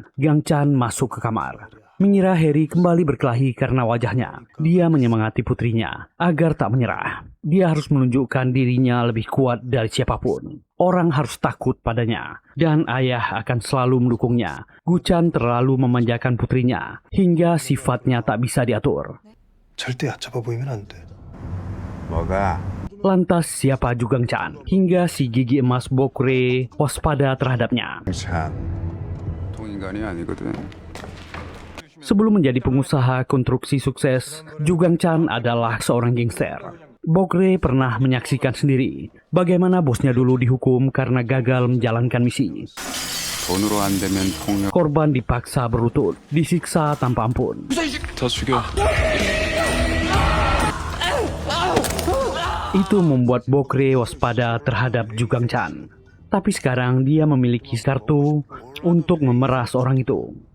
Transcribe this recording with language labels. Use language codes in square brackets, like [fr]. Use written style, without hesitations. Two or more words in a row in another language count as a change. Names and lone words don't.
[id] Gang-chan masuk ke kamar. Mengira Harry kembali berkelahi karena wajahnya. Dia menyemangati putrinya agar tak menyerah. Dia harus menunjukkan dirinya lebih kuat dari siapapun. Orang harus takut padanya. Dan ayah akan selalu mendukungnya. Gu-chan terlalu memanjakan putrinya hingga sifatnya tak bisa diatur. [ko] 절대 얕잡아 보이면 안 돼. 뭐가? [id] Lantas siapa Ju Gang-chan hingga si gigi emas Bokre waspada terhadapnya. [ko] 참, 통인간이 아니거든. [id] Sebelum menjadi pengusaha konstruksi sukses, Ju Gang-chan adalah seorang gangster. Bokre pernah menyaksikan sendiri bagaimana bosnya dulu dihukum karena gagal menjalankan misi. [ko] 돈으로 안 되면 폭력. [id] Korban dipaksa berlutut, disiksa tanpa ampun. [ko] 다 죽여. [id] Itu membuat Bokre waspada terhadap Jugang Chan. Tapi sekarang dia memiliki kartu untuk memeras orang itu.